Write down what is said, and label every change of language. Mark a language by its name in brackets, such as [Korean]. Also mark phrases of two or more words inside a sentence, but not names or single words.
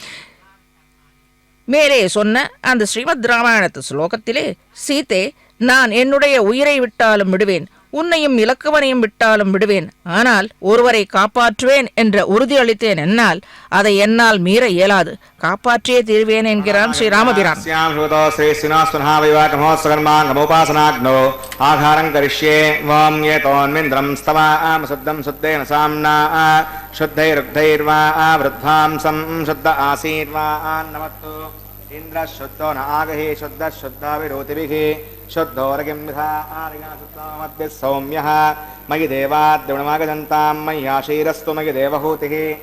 [Tamil] மேலே சொன்ன அந்த ஸ்ரீமத் ராமாயணத்து ஸ்லோகத்திலே சீதே, நான் என்னுடைய உயிரை விட்டாலும் விடுவேன், உன்னையும் இலக்குவனையும் விட்டாலும் விடுவேன், ஆனால் ஒருவரை காப்பாற்றுவேன் என்ற உறுதி அளித்தேன். என்னால் அதை என்னால் மீற இயலாது, காப்பாற்றியே தீர்வேன் என்கிறான் ஸ்ரீராமபிரான். [Sanskrit] इंद्र शुद्धो न आगहि शुद्ध शुद्धाविरोतिभिः शुद्धोरगिम्भिः सौम्यः मयि देवाद्युणमागजन्तां मय्याशीरस्तु मयि देवहूतिः